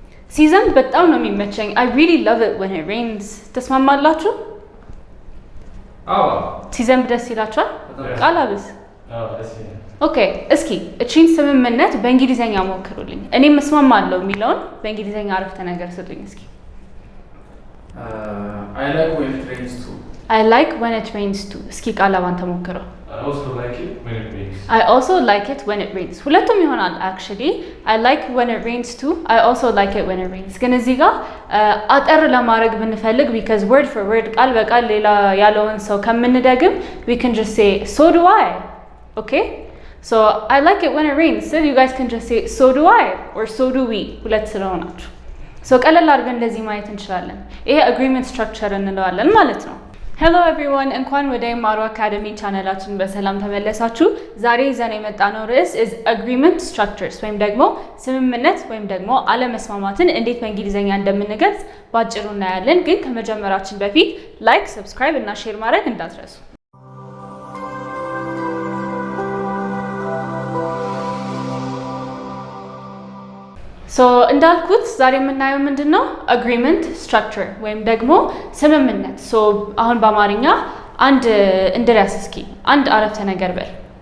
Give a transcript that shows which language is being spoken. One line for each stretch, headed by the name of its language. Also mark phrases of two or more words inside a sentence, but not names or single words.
Amharic: ሲዘንብ በጣም ነው የሚመቸኝ።
English: I really love it when it rains.
Amharic: ተስማማላችሁ? ሲዘንብ ደስ ይላችኋል? ቃላብስ? ኦኬ እስኪ እቺን ስምምነት በእንግሊዘኛ ሞክሩልኝ። እኔም እስማማለሁ የሚለውን በእንግሊዘኛ አረፍተ ነገር ስጡኝ እስኪ።
English: I like when it rains too. I like when it rains too.
Amharic: እስኪ ቃላባን ተሞክረው።
English: I also like it when it rains. I also like it when it rains.
Amharic: ሁለቱም ይሆናል actually.
English: I like when it rains too. I also like it when it rains.
Amharic: ግን እዚህ ጋር አጠር ለማድረግ ብንፈልግ
English: because word for word
Amharic: ቃል በቃል ሌላ ያለውን ሰው ከምንደግም
English: we can just say so do I. Okay? So I like it when it rains. So you guys can just say so do I or so do we.
Amharic: ሁለት ስለሆናችሁ. So ቀለል አድርገን እንደዚህ ማየት እንችላለን። ይሄ
English: agreement structure
Amharic: እንለዋለን ማለት ነው።
English: hello everyone
Amharic: እንኳን ወደ ማሩ አካዳሚ ቻናላችን በሰላም ተመለሳችሁ። ዛሬ ይዘን የመጣነው ርዕስ
English: is agreement structures
Amharic: ወይም ደግሞ ስምምነት ወይም ደግሞ አለመስማማትን እንዴት በእንግሊዘኛ እንደምንገልጽ ባጭሩ እናያለን። ግን ከመጀመራችን በፊት ላይክ፣ ሰብስክራይብ እና ሼር ማድረግ እንዳትረሱ። ሶ እንዳልኩት ዛሬ የምናየው ምንድነው
English: agreement structure
Amharic: ወይም ደግሞ ስምምነት። ሶ አሁን በአማርኛ አንድ እንድሪያስ እስኪ አንድ አረፍተ ነገር በል።